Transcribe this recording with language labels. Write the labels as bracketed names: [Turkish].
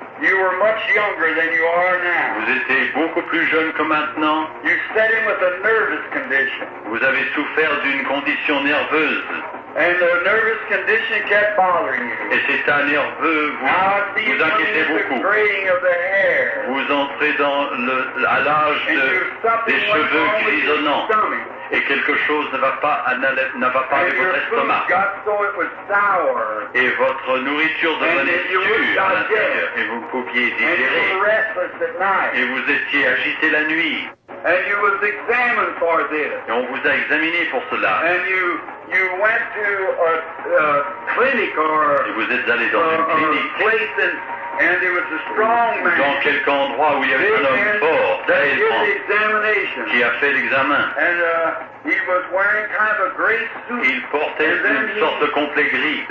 [English] you were much younger than you are now. [French] vous étiez beaucoup plus jeune que maintenant. [English] You set in with a nervous condition. [French] Vous avez souffert d'une condition nerveuse. [English] And the nervous condition kept bothering you. [French] Et cet état nerveux [English] Now I see you [French] vous [English] coming [French] inquiétez [English] into the [French] beaucoup. [English] graying of the hair. [French] Vous entrez à l'âge [English] And there's [French] des [English] something went [French] cheveux [English] wrong with your [French] grisonnants. [English] stomach. [French] et quelque chose ne va pas avec [English] and your [French] votre [English] food [French] estomac. [English] got so it was sour, [French] Et votre nourriture devenait sûre à l'intérieur et vous pouviez [English] and you were [French] digérer. [English] restless at night, [French] Et vous étiez agité la nuit. [English] and you was examined for this, [French] Et on vous a examiné pour cela. [English] and you went to a clinic or [French] Et vous êtes allé dans une [English] a [French] clinique, [English] place, and there was a strong man [French] dans quelque endroit où il y avait un homme fort, [English] that [French] très [English] did [French] grand, [English] the examination, [French] qui a fait l'examen. [English] and he was wearing kind of a gray suit. [French] Il portait une sorte de complet gris.